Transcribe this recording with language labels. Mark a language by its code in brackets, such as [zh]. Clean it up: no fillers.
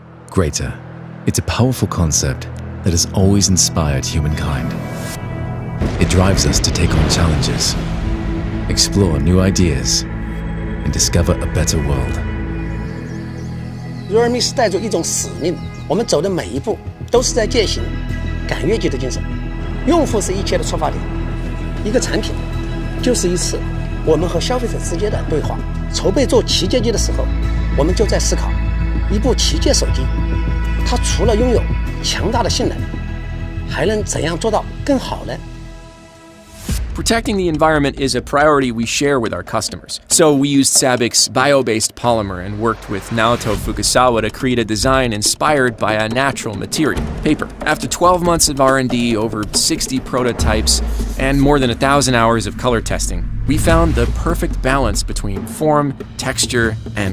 [en] Greater. It's a powerful concept that has always inspired humankind. It drives us to take on challenges, explore new ideas, and discover a better world. [zh] realme 是带着一种使命，我们走的每一步都是在践行赶越级的精神。用户是一切的出发点，一个产品就是一次我们和消费者之间的对话。筹备做旗舰机的时候，我们就在思考，一部旗舰手机，它除了拥有强大的性能，还能怎样做到更好呢？ [en] Protecting the environment is a priority we share with our customers. So we used SABIC's bio-based polymer and worked with Naoto Fukusawa to create a design inspired by a natural material, paper. After 12 months of R&D, over 60 prototypes, and more than 1,000 hours of color testing, we found the perfect balance between form, texture, and